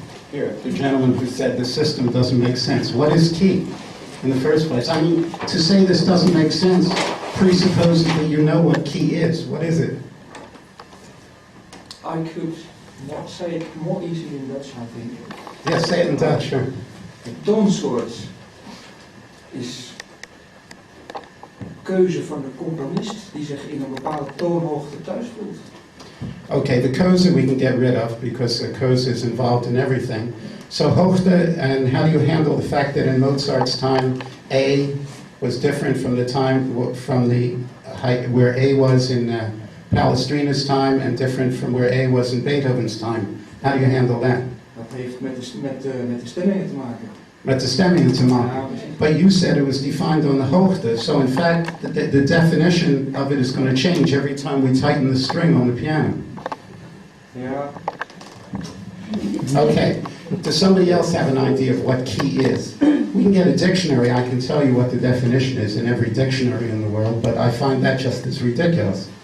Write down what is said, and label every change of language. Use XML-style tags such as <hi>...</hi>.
<en>Here, the gentleman who said the system doesn't make sense. What is key in the first place? I mean, to say this doesn't make sense presupposes that you know what key is. What is it? I could not say it more easily in Dutch, I think. Yes, say it in Dutch, sure.</en> <nl>De toonsoort is keuze van de componist die zich in een bepaalde toonhoogte thuis voelt.</nl> <en>Okay, the koza we can get rid of because the koza is involved in everything. So hoogte, and how do you handle the fact that in Mozart's time, A was different from the time, from the height where A was in Palestrina's time and different from where A was in Beethoven's time. How do you handle that?</en> <nl>Dat heeft met de stemmingen te maken. Met de stemmingen te maken.</nl> <en>But you said it was defined on the hoogte, so in fact the definition of it is going to change every time we tighten the string on the piano.</en> <nl>Ja.</nl> <en>Okay, does somebody else have an idea of what key is? We can get a dictionary, I can tell you what the definition is in every dictionary in the world, but I find that just as ridiculous.</en>